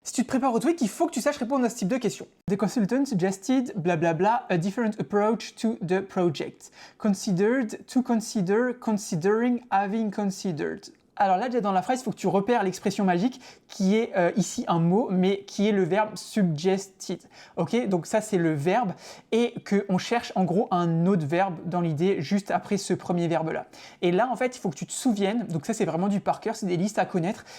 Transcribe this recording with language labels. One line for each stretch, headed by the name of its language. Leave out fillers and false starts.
French: Si tu te prépares au TOEIC, il faut que tu saches répondre à ce type de questions.
English: The consultant suggested blablabla a different approach to the project. Considered, to consider, considering, having considered.
French: Alors là, déjà dans la phrase, il faut que tu repères l'expression magique qui est ici un mot, mais qui est le verbe suggested. Ok, donc ça c'est le verbe et qu'on cherche en gros un autre verbe dans l'idée juste après ce premier verbe-là. Et là, en fait, il faut que tu te souviennes, donc ça c'est vraiment du par cœur, c'est des listes à connaître.